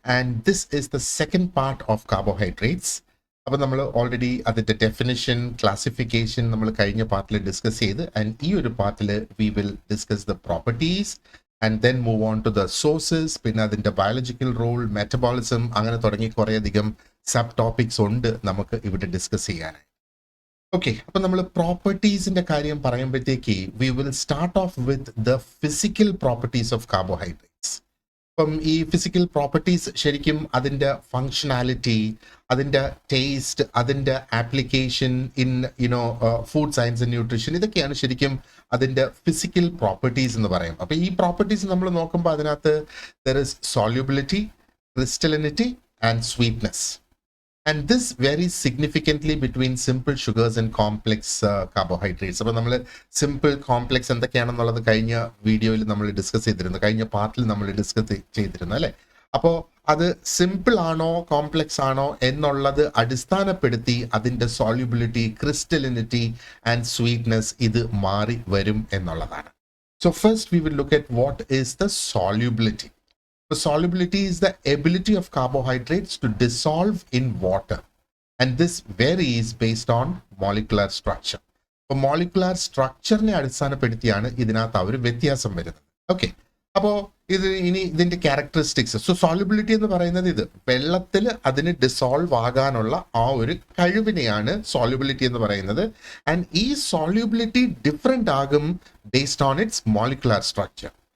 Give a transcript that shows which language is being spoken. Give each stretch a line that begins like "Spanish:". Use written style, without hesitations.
English: And this is the second part of carbohydrates.
Malayalam: അപ്പോൾ നമ്മൾ already അതിൻ്റെ ഡെഫിനിഷൻ ക്ലാസിഫിക്കേഷൻ നമ്മൾ കഴിഞ്ഞ പാർട്ടിൽ ഡിസ്കസ് ചെയ്ത് ആൻഡ് ഈ ഒരു പാർട്ടിൽ
English: we will discuss the properties and then move on to the sources,
Malayalam: പിന്നെ അതിൻ്റെ ബയോളജിക്കൽ റോൾ, മെറ്റബോളിസം, അങ്ങനെ തുടങ്ങി കുറേയധികം സബ് ടോപ്പിക്സ് ഉണ്ട് നമുക്ക് ഇവിടെ ഡിസ്കസ് ചെയ്യാനായി. ഓക്കെ, അപ്പം നമ്മൾ പ്രോപ്പർട്ടീസിൻ്റെ കാര്യം പറയുമ്പോഴത്തേക്ക്
English: We will start off with the physical properties of carbohydrates.
Malayalam: അപ്പം ഈ ഫിസിക്കൽ പ്രോപ്പർട്ടീസ് ശരിക്കും അതിൻ്റെ ഫങ്ഷനാലിറ്റി, അതിൻ്റെ ടേസ്റ്റ്, അതിൻ്റെ
English: application in food science and nutrition,
Malayalam: ഇതൊക്കെയാണ് ശരിക്കും അതിൻ്റെ ഫിസിക്കൽ പ്രോപ്പർട്ടീസ് എന്ന് പറയും. അപ്പം ഈ പ്രോപ്പർട്ടീസ് നമ്മൾ നോക്കുമ്പോൾ അതിനകത്ത്
English: There is solubility, crystallinity and sweetness. And this varies significantly between simple sugars and complex carbohydrates.
Malayalam: അപ്പോൾ നമ്മൾ സിമ്പിൾ കോംപ്ലെക്സ് എന്തൊക്കെയാണെന്നുള്ളത് കഴിഞ്ഞ വീഡിയോയിൽ നമ്മൾ ഡിസ്കസ് ചെയ്തിരുന്നു, കഴിഞ്ഞ പാർട്ടിൽ നമ്മൾ ഡിസ്കസ് ചെയ്തിരുന്നു അല്ലേ. അപ്പോൾ അത് സിമ്പിൾ ആണോ കോംപ്ലെക്സ് ആണോ എന്നുള്ളത് അടിസ്ഥാനപ്പെടുത്തി അതിൻ്റെ സോല്യൂബിലിറ്റി, ക്രിസ്റ്റലിനിറ്റി ആൻഡ് സ്വീറ്റ്നെസ് ഇത് മാറി വരും എന്നുള്ളതാണ്.
English: So first we will look at what is the solubility. The solubility is the ability of carbohydrates to dissolve in water, and this varies based on molecular structure.
Malayalam: അപ്പോൾ മോളിക്കുലാർ സ്ട്രക്ചറിനെ അടിസ്ഥാനപ്പെടുത്തിയാണ് ഇതിനകത്ത് ഒരു വ്യത്യാസം വരുന്നത്. ഓക്കെ, അപ്പോൾ ഇതിന്റെ ക്യാരക്ടറിസ്റ്റിക്സ്. സോ സോല്യൂബിലിറ്റി എന്ന് പറയുന്നത് ഇത് വെള്ളത്തിൽ അതിന് ഡിസോൾവ് ആകാനുള്ള ആ ഒരു കഴിവിനെയാണ് സോല്യൂബിലിറ്റി എന്ന് പറയുന്നത്.
English: And ഈ solubility different ആകും based on its molecular structure.